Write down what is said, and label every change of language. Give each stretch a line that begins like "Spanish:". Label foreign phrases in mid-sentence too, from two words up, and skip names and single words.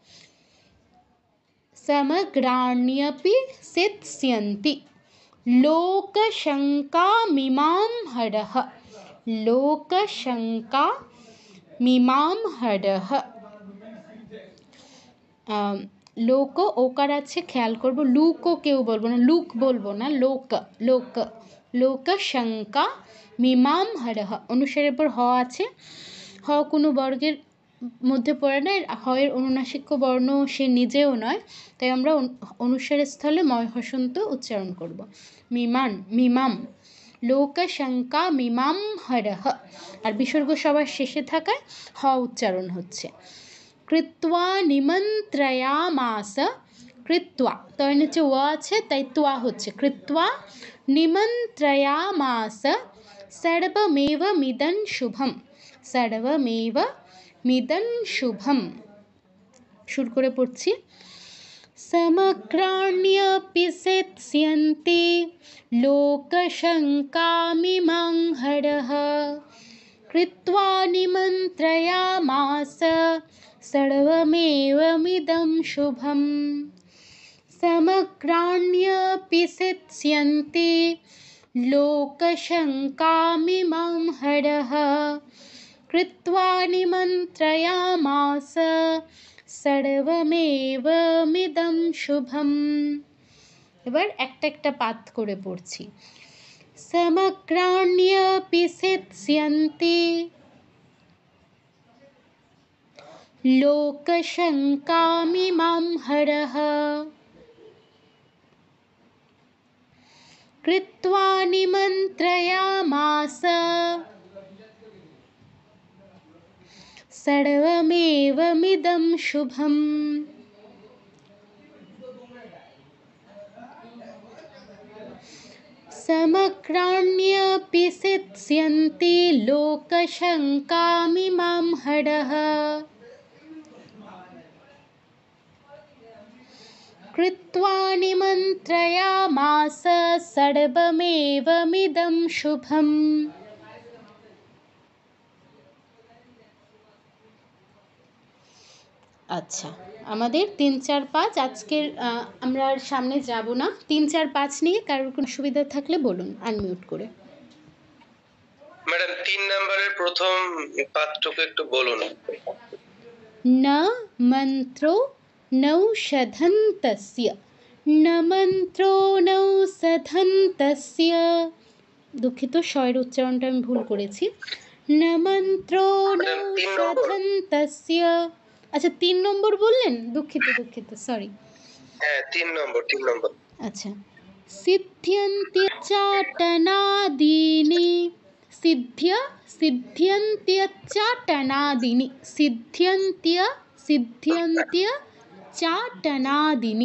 Sanskrit: समग्राण्यपि सित्स्यन्ति लोकशङ्कामिमां हरः, लोकशङ्का মিমাম হরহ।
Bangla: লোক ওকার আছে, খেয়াল করব, লুকও কেউ বলবো না, লুক বলবো না, লোক লোক লোক
Sanskrit: শঙ্কা মিমাম হরহ।
Bangla: অনুসারের পর হ আছে, হ কোনো বর্গের মধ্যে পড়ে না, হয়ের অনুনাসিক বর্ণ সে নিজেও নয়, তাই আমরা অনুসারের স্থলে ময় হসন্ত উচ্চারণ করব।
Sanskrit: মিমান, মিমাম, লোকশঙ্কা মিমাম হরহ,
Bangla: আর বিসর্গ সবার শেষে থাকায় হ উচ্চারণ হচ্ছে।
Sanskrit: কৃত্বা নিমন্ত্রয়ামাস, কৃত্বা,
Bangla: তয় নিচে ও আছে তাই তোয়া হচ্ছে,
Sanskrit: কৃত্বা নিমন্ত্রয়ামাস সর্বমেবমিদং শুভম, সর্বমেবমিদং শুভম।
Bangla: শুরু করে পড়ছি।
Sanskrit: समग्राण्यपि सित्स्यन्ति लोकशङ्कामिमां हरः कृत्वा निमन्त्रयामास सर्वमेवमिदं शुभम्। समग्राण्यपि सित्स्यन्ति लोकशङ्कामिमां हरः कृत्वा निमन्त्रयामास সর্বমেবমিদং শুভম।
Bangla: এবার একটা একটা পাঠ করে পড়ছি।
Sanskrit: সমগ্রাণ্যপি সিৎস্যন্তি লোকশঙ্কামিমাং হরঃ কৃত্বা নিমন্ত্রয়ামাস सर्वमेवमिदं शुभम्। समग्राण्यपि सित्स्यन्ति लोकशङ्कामिमां हरः कृत्वा निमन्त्रयामास सर्वमेवमिदं शुभम्।
Bangla: আচ্ছা, আমাদের 3, 4, 5 আজকের আমরা আর সামনে যাব না। 3, 4, 5 নিয়ে কারোর কোনো সুবিধা থাকলে বলুন আনমিউট করে। ম্যাডাম 3 নম্বরের প্রথম পাঠটুকু একটু বলুন।
Sanskrit: ন মন্ত্রো নৌষধন্তস্য, ন মন্ত্রো নৌষধন্তস্য,
Bangla: দুঃখিত স্বয়ের উচ্চারণটা আমি ভুল করেছি।
Sanskrit: ন মন্ত্রো নৌষধন্তস্য।
Bangla: আচ্ছা 3 নম্বর বললেন, দুঃখিত সরি। হ্যাঁ 3 নম্বর।
Sanskrit: আচ্ছা, সিদ্ধ্যন্ত্যচাটনাদীনি, সিদ্ধ্যন্ত্যচাটনাদীনি, সিদ্ধ্যন্ত্যচাটনাদীনি।